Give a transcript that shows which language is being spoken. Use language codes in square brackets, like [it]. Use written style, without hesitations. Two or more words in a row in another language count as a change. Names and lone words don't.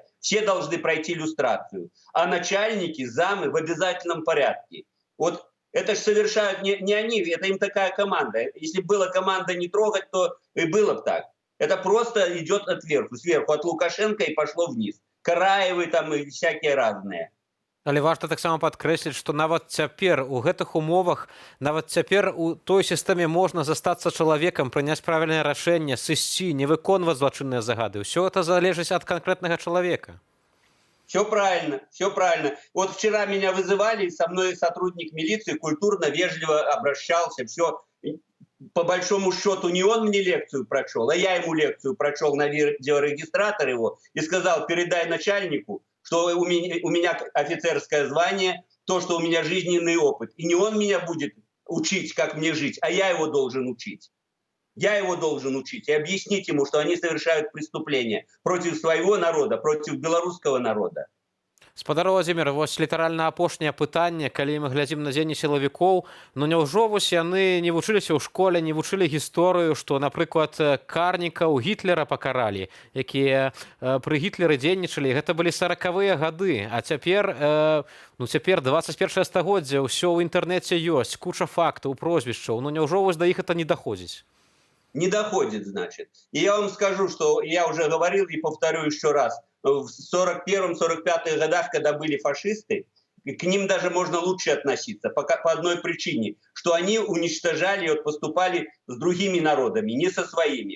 [ru] Все должны пройти люстрацию. А начальники, замы в обязательном порядке. Вот это же совершают не они, это им такая команда. Если была команда не трогать, то и было бы так. Это просто идет сверху, от Лукашенко и пошло вниз. Караевы там и всякие разные. [be] Але варта таксама падкрэсліць, што нават цяпер у гэтых умовах, нават цяпер у той сістэме можна застацца чалавекам, прыняць правільнае рашэнне, сысці, не выконваць злачынныя загады. Усё это залежыць ад канкрэтнага чалавека. [ru] Все правильно, все правильно. Вот вчера меня вызывали, со мной сотрудник милиции культурно, вежливо обращался, все. По большому счету не он мне лекцию прочел, а я ему лекцию прочел на видеорегистратор его и сказал: передай начальнику, что у меня офицерское звание, то, что у меня жизненный опыт. И не он меня будет учить, как мне жить, а я его должен учить. Я его должен учить и объяснить ему, что они совершают преступления против своего народа, против белорусского народа. [be] Спадар Владимир, вось літаральна апошняе пытанне, калі мы глядзім на дзеянні сілавікоў, ну няўжо вось яны не вучыліся ў школе, не вучылі гісторыю, што, напрыклад, карнікаў Гітлера пакаралі, якія пры Гітлеры дзейнічалі, гэта былі 40-выя гады, а цяпер, цяпер 21 стагоддзе, ўсё ў інтэрнэце ёсць, куча фактаў, прозвішчаў, ну няўжо вось да іх это не доходзіць? [ru] Не доходит, значит. И я вам скажу, что я уже говорил и повторю еще раз. В 41-45 годах, когда были фашисты, к ним даже можно лучше относиться по одной причине, что они уничтожали, поступали с другими народами, не со своими.